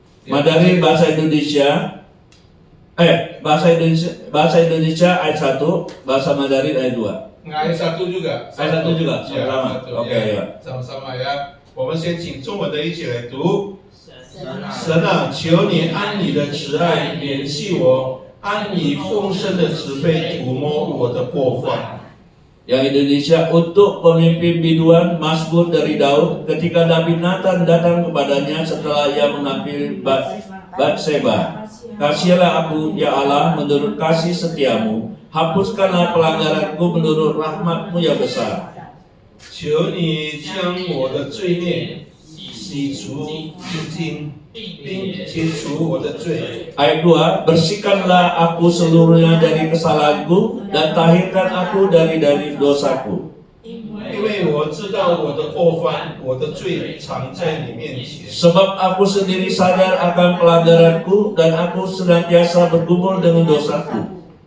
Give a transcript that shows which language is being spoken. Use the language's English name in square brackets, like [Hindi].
[Indonesian] Mandarin bahasa Indonesia bahasa Indonesia ayat 1, bahasa Mandarin ayat 2. Ayat satu juga. Ayat satu juga, Ya, sama-sama. satu, Oke, ya. ya. Sama-sama ya. [Chinese] 我们先请中文的一起来读。神啊，求你按你的慈爱怜恤我，按你丰盛的慈悲涂抹我的过犯。 [Indonesian] Yang Indonesia, untuk pemimpin biduan Mazmur dari Daud ketika Nabi Nathan datang kepadanya setelah ia menghampiri Batseba. Kasihilah aku ya Allah menurut kasih setiamu, hapuskanlah pelanggaranku menurut rahmatmu yang besar. [Chinese] 求你将我的罪孽洗除净尽，并解除我的罪。 [Indonesian] Ayat 2, bersihkanlah aku seluruhnya dari kesalahanku dan tahirkan aku dari dosaku. [Chinese] 因为我知道我的过犯，我的罪常在你面前。 [Indonesian] Sebab aku sendiri sadar akan pelanggaranku dan aku senantiasa bergumul dengan dosaku.